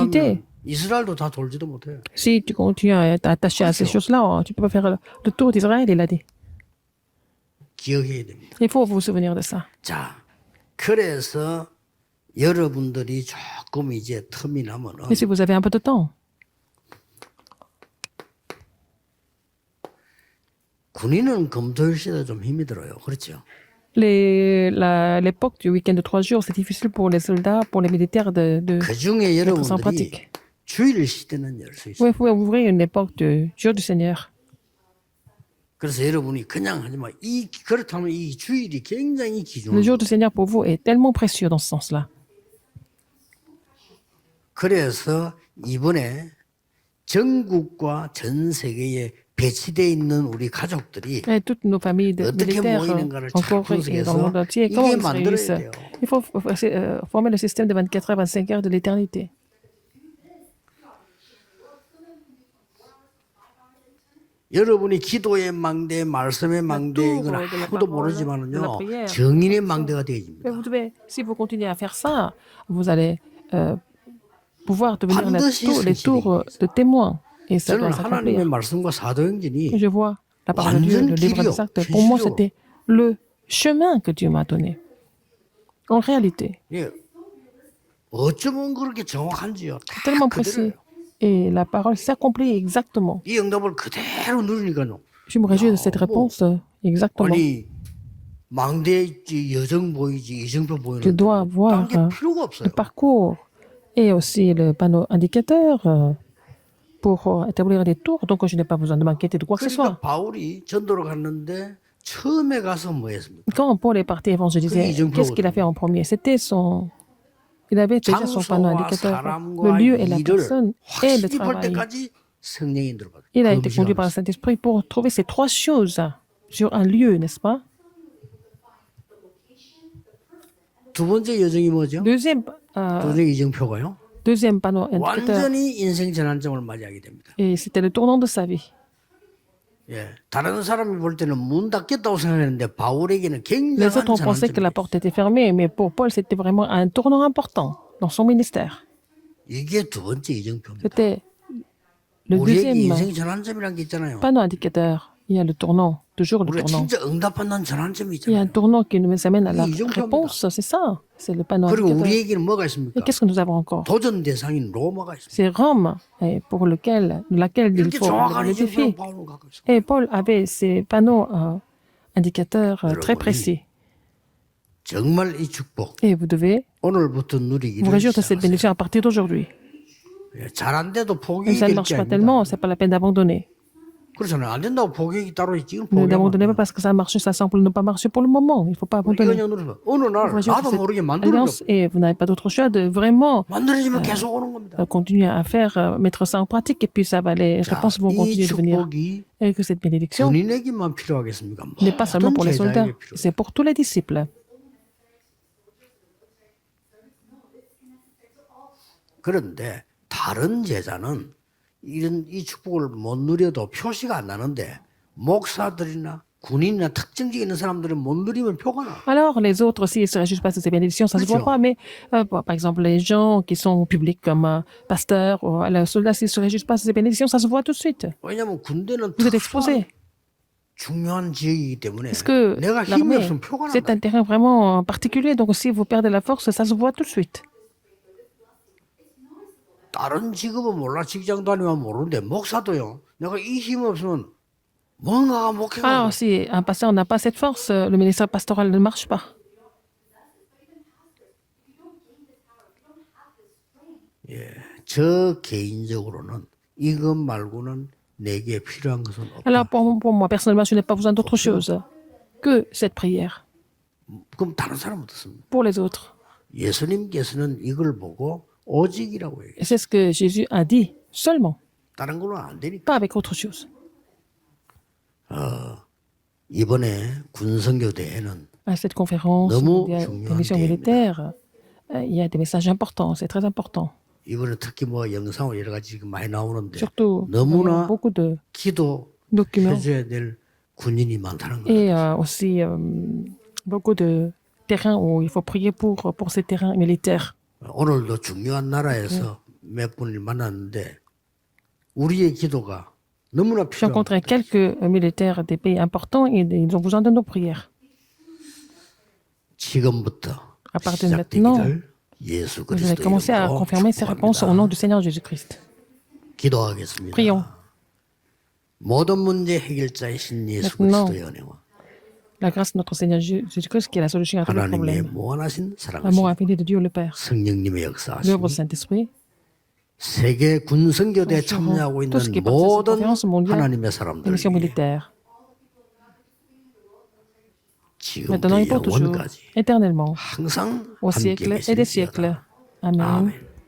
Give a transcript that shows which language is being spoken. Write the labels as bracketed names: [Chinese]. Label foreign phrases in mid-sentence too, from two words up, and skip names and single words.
[Korean] 기대. 하면 이스라엘도 다 돌지도 못해요. [French] Si tu continues à être attaché à ces choses-là, tu ne peux pas faire le tour d'Israël, il a dit. [Korean] 기억해야 됩니다. [French] Il faut vous souvenir de ça. [Korean] 자, 그래서 여러분들이 조금 이제 틈이 나면은 [French] Et si vous avez un peu de temps, [Korean] 군인은 금토일 시대 좀 힘이 들어요. 그렇죠? [French] l'époque du week-end de 3 jours, c'est difficile pour les soldats, pour les militaires de [Korean] 그 중에 [French] mettre ça en [Korean] 여러분들이 [French] pratique. [Korean] 주일 시대는 열 수 있어요. [French] Oui, il faut ouvrir une époque du jour du Seigneur. [Korean] 그래서 여러분이 그냥 하지 마. 그렇다면 이 주일이 굉장히 [French] Le [Korean] 귀중한 [French] jour du Seigneur pour vous est tellement précieux dans ce sens-là. [Korean] 그래서 이번에 전국과 전 세계에 배치되어 있는 우리 가족들이 [French] Et toutes nos familles [Korean] 어떻게 [French] militaires [Korean] 모이는가를 [French] en [Korean] 잘 [French] Corée et dans le [Korean] 분석해서 [French] monde entier, comment [Korean] 이게 [French] ils se [Korean] 만들어야 [French] réunissent. [Korean] 돼요. [French] Il faut former le système de 24 heures, 25 heures de l'éternité. [Korean] 여러분이 기도의 망대, 말씀의 망대 이건 아무도 모르지만은요 정인의 망대가 [French] Mais [Korean] 되어집니다. [French] vous devez, si vous continuez à faire ça, vous allez pouvoir devenir [Korean] 반드시 [French] les tours de témoins. Et ça [Korean] 저는 [French] doit [Korean] 하나님의 [French] s'accomplir. [Korean] 말씀과 사도행전이 [French] Je vois la parole de Dieu, le livre des actes. Pour moi, c'était le chemin que Dieu m'a donné. En réalité, [Korean] 예, 어쩌면 그렇게 정확한지요. 다 [French] tellement précis. [Korean] 그대로예요. [French] Et la parole s'accomplit exactement. [Korean] 이 응답을 그대로 누르니까요. [French] Je me réjouis de cette réponse exactement. [Korean] 아니 망대에 있지 여정 보이지 이정표 보이는 [French] Je dois voir [Korean] 딴게 필요가 없어요. [French] le parcours et aussi le panneau indicateur pour établir des tours. Donc, je n'ai pas besoin de m'inquiéter de quoi que ce soit. [Korean] 그러니까 바울이 전도를 갔는데 처음에 가서 뭐 했습니까? [French] Quand Paul est parti évangéliser, qu'est-ce qu'il a fait en premier? C'était son... Il avait déjà son panneau [Korean] 장소와 [French] indicateur. Le [Korean] 사람과 [French] lieu et la [Korean] 일을 [French] personne et le [Korean] 확실히 볼 [French] travail. [Korean] 때까지 성령이 들어가요. [French] Il a été conduit par le Saint-Esprit pour trouver ces trois choses sur un lieu, n'est-ce pas? [Korean] 두 번째 여정이 뭐죠? [French] Deuxième, [Korean] 두 번째 이정표가요. [French] deuxième panneau indicateur. [Korean] 완전히 인생 전환점을 맞이하게 됩니다. [French] Et c'était le tournant de sa vie. [Korean] 예, 다른 사람이 볼 때는 문 닫겠다고 생각했는데 바울에게는 [French] Les autres [Korean] 굉장한 [French] ont pensé que la [Korean] 전환점이 [French] porte était fermée, mais pour Paul, c'était vraiment un tournant important dans son ministère. [Korean] 이게 두 번째 이정표입니다. [French] C'était le [Korean] 우리에게 [French] deuxième [Korean] 인생 전환점이라는 게 있잖아요. [French] panneau indicateur. Il y a le tournant, toujours le [Korean] 우리가 [French] tournant. [Korean] 진짜 응답받는 전환점이 [French] Il y a un [Korean] 있잖아요. [French] tournant qui nous amène à la Oui, ils ont réponse, c'est ça. C'est le panneau [Korean] 그리고 [French] indicateur. [Korean] 우리에게는 뭐가 [French] Et [Korean] 있습니까? [French] qu'est-ce que nous avons encore? [Korean] 도전 대상인 로마가 있습니다. [French] C'est Rome, pour laquelle il [Korean] 이렇게 [French] faut [Korean] 정확한 [French] le défi. [Korean] 이정표를 바울은 갖고 있어요. [French] Et Paul avait ces panneaux indicateurs très [Korean] 여러분이 [French] précis. [Korean] 정말 이 축복 [French] Et vous devez [Korean] 오늘부터 [French] vous [Korean] 누리기를 [French] réjouir de cette [Korean] 시작하세요. [French] bénédiction à partir d'aujourd'hui. [Korean] 잘안돼도 [French] Et [Korean] 포기가 [French] ça ne [Korean] 될게 [French] marche pas [Korean] 아닙니다. [French] tellement, c'est pas la peine d'abandonner. [Korean] 그렇잖아요. 안 된다고 포기가 따로 있지. [French] Ne n'abandonnez pas parce que ça marche, ça semble ne pas marcher pour le moment. Il ne faut pas abandonner. [Korean] 이거 누르면 어느 날 [French] Vous réjouir de [Korean] 나도 모르게 [French] cette [Korean] 만들어져. [French] alliance et vous n'avez pas d'autre choix de vraiment [Korean] 만들어지면 계속 오는 겁니다. [French] continuer à faire, mettre ça en pratique et puis ça va, les [Korean] 자, [French] réponses vont [Korean] 이 [French] continuer de venir. [Korean] 축복이 [French] Et que cette bénédiction [Korean] 군인에게만 필요하겠습니까? [French] n'est pas seulement pour les soldats, [Korean] 제자에게 필요해요. [French] c'est pour tous les disciples. [Korean] 그런데 다른 제자는 이런 이 축복을 못 누려도 표시가 안 나는데 목사들이나 군인이나 특정적인 있는 사람들은 못 누리면 표가 나. [French] Alors, les autres aussi, ils ne se réjouissent pas de ces bénédictions, ça ne se voit pas, mais par exemple, les gens qui sont publics comme pasteurs ou les soldats, s'ils ne se réjouissent pas de ces bénédictions, ça se voit tout de suite. [Korean] 왜냐하면 군대는 [French] Vous êtes [Korean] 특수한 [French] exposés. [Korean] 중요한 지역이기 때문에 [French] Parce que [Korean] 내가 힘이 [French] l'armée, [Korean] 없으면 표가 [French] c'est [Korean] 난다. [French] un terrain vraiment particulier, donc si vous perdez la force, ça se voit tout de suite. [Korean] 다른 직업은 몰라 직장 다니면 모르는데 목사도요. 내가 이 힘 없으면 뭔가가 목회가 [French] Alors, si un pasteur n'a pas cette force, le ministère pastoral ne marche pas. [Korean] 저 개인적으로는 이것 말고는 내게 필요한 것은 없다. [French] Alors, pour moi, personnellement, je n'ai pas besoin d'autre chose que cette prière. [Korean] 그럼 다른 사람은 어떻습니까? [French] Pour les autres. [Korean] 예수님께서는 이걸 보고 오직이라고 해요. [French] Et c'est ce que Jésus a dit, seulement, [Korean] 다른 걸로 안 되니까. [French] pas avec autre chose. [Korean] 이번에 군선교 대회는 [French] À cette conférence [Korean] 너무 [French] mondiale [Korean] 중요한 [French] des missions [Korean] 대회입니다. [French] militaires, il y a des messages importants, c'est très important. [Korean] 이번에 특히 뭐 영상으로 여러 가지 지금 많이 나오는데 [French] Surtout, [Korean] 너무나 [French] beaucoup de [Korean] 기도 [French] documents [Korean] 해줘야 될 군인이 많다는 거예요. [French] et aussi beaucoup de terrains où il faut prier pour ces terrains militaires. [Korean] 오늘도 중요한 나라에서 몇 분을 만났는데 우리의 기도가 너무나 [French] J'ai rencontré [Korean] 필요합니다. [French] quelques militaires des pays importants et ils ont besoin de nos prières. [Korean] 지금부터 [French] À partir de maintenant, [Korean] 시작되기를 예수 [French] vous allez [Korean] 그리스도 [French] commencer à [Korean] 이름으로 [French] confirmer ces réponses au nom du Seigneur Jésus-Christ. [Korean] 기도하겠습니다. [French] Prions. [Korean] 모든 문제 해결자이신 예수 [French] Maintenant, [Korean] 그리스도의 은혜와 [French] La grâce de notre Seigneur Jésus-Christ qui est la solution à tous les [Korean] 하나님의 [French] problèmes. [Korean] 무한하신 사랑하신 [French] L'amour infini de Dieu le Père. [Korean] 성령님의 역사하심 [French] L'œuvre du Saint-Esprit. [Korean] 세계 군선교대에 [French] Sur [Korean] 참여하고 있는 [French] tout ce qui est parti de cette [Korean] 모든 [French] conférence mondiale [Korean] 하나님의 [French] des [Korean] 사람들 [French] missions [Korean] 위해 [French] militaires. [Korean] 지금부터 [French] Maintenant et pour toujours, [Korean] 영원까지 [French] éternellement, [Korean] 항상 [French] au [Korean] 함께 [French] siècle et des [Korean] 계실지어다. [French] siècles. Amen. [Korean] 아멘.